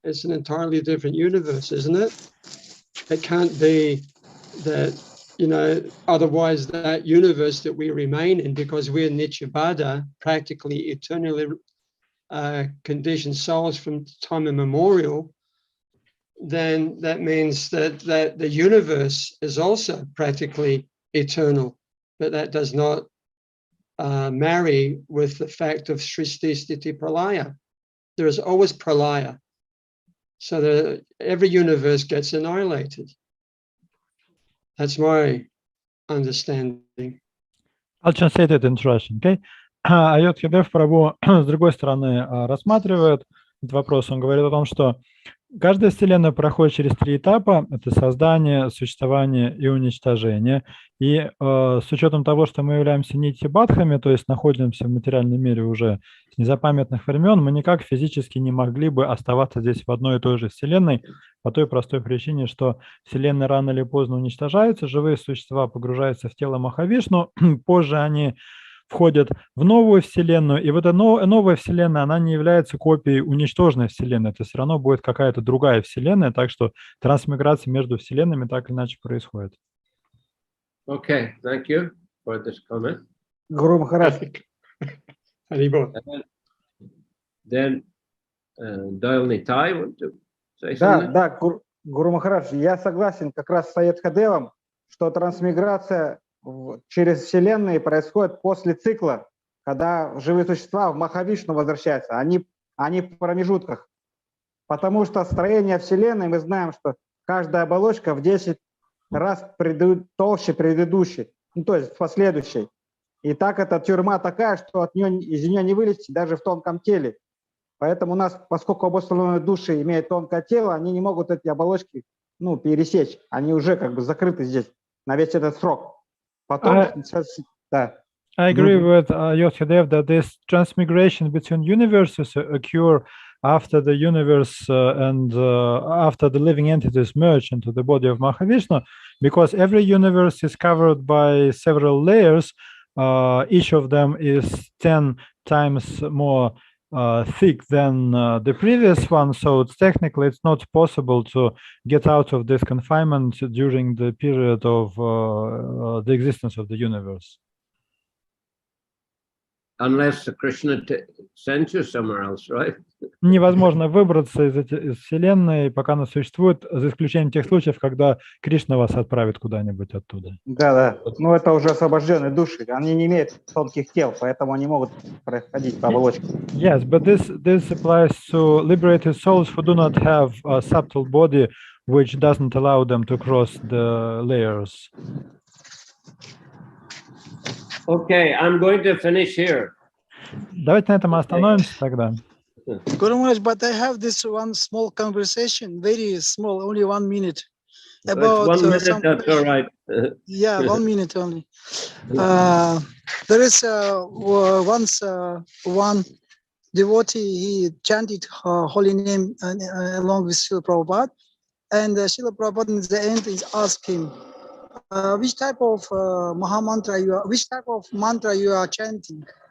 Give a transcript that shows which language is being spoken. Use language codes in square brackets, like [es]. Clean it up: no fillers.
[en] It's an entirely different universe, isn't it? It can't be that, otherwise that universe that we remain in, because we're Nityabada, practically eternally conditioned souls from time immemorial, then that means that the universe is also practically eternal, but that does not marry with the fact of Srishti Sthiti Pralaya. There is always Pralaya. So every universe gets annihilated. That's my understanding. I'll translate it in Russian, okay? [ru] Ayodhya Dev Prabhu с другой стороны рассматривает этот вопрос. Он говорит о том, что каждая вселенная проходит через 3 этапа. Это создание, существование и уничтожение. И с учетом того, что мы являемся нитья-бадхами, то есть находимся в материальном мире уже с незапамятных времен, мы никак физически не могли бы оставаться здесь в одной и той же вселенной по той простой причине, что вселенные рано или поздно уничтожаются, живые существа погружаются в тело Махавишну, позже они входят в новую вселенную, и вот эта новая вселенная, она не является копией уничтоженной вселенной, это все равно будет какая-то другая вселенная, так что трансмиграция между вселенными так или иначе происходит. [en] Okay, thank you for this comment. [ru] Гуру Махарадж. Haribol. [en] Then Doyle Nitai want to say [ru] Да, [en] something? [ru] да, Гуру Махарадж, я согласен как раз с Аятхадевом, что трансмиграция через вселенные происходит после цикла, когда живые существа в Махавишну возвращаются, они в промежутках. Потому что строение вселенной, мы знаем, что каждая оболочка в 10 раз толще предыдущей, ну, то есть последующей. И так эта тюрьма такая, что из нее не вылезти даже в тонком теле. Поэтому у нас, поскольку обусловленные души имеют тонкое тело, они не могут эти оболочки, ну, пересечь. Они уже как бы закрыты здесь на весь этот срок. Потом, да. [en] I agree with Yoshidev that this transmigration between universes occur after the universe and after the living entities merge into the body of Mahavishnu, because every universe is covered by several layers. Each of them is 10 times more thick than the previous one, so technically it's not possible to get out of this confinement during the period of the existence of the universe. Unless Krishna sends you somewhere else, right? [ru] Невозможно выбраться из Вселенной, пока она существует, за исключением тех случаев, когда Кришна вас отправит куда-нибудь оттуда. Да. Ну, это уже освобожденные души. Они не имеют тонких тел, поэтому они могут проходить по оболочке. [en] Yes, but this applies to liberated souls who do not have a subtle body, which doesn't allow them to cross the layers. Okay, I'm going to finish here. [ru] Давайте на этом остановимся тогда. [en] Guru Maharaj, but I have this one small conversation, very small, only 1 minute. About It's 1 minute, that's all right. Yeah, 1 minute only. There is once one devotee, he chanted holy name along with Shrila Prabhupada, and Shrila Prabhupada at the end is asking, which type of which type of mantra you are chanting?